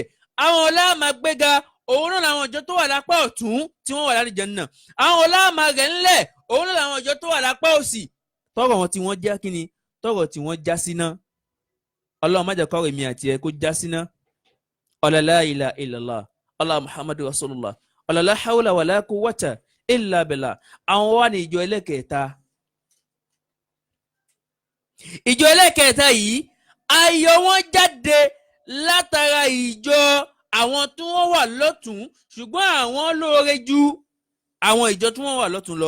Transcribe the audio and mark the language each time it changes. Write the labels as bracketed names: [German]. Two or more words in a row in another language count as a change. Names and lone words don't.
[Yoruba] àwọn ọlá máa gbé ga òun náà làwọn ìjọ tó wà lápá ọ̀tún tí wọ́n wà l'Àlùjánnà. àwọn ọlá máa rẹ̀ ńlẹ̀ òun náà làwọn ìjọ tó wà lápá òsì tọrọ wọn tí wọ́n já kíni tọrọ tí wọ́n já síná. Ọlọ́run má jẹ́ kọ́rọ̀ èmi àti ẹ kó já síná. [Arabic] لا إله إلا الله الله محمد رسول الله لا حول ولا قوة إلا بالله. [Yoruba] àwọn wà ní ìjọ ẹlẹ́kẹ̀ẹ́ta. ìjọ ẹlẹ́kẹ̀ẹ́ta yìí ayọ̀ wọn jáde látara ìjọ àwọn tí wọ́n wà lọ́tún ṣùgbọ́n àwọn lóore ju àwọn ìjọ tí wọ́n wà lọ́tún lọ.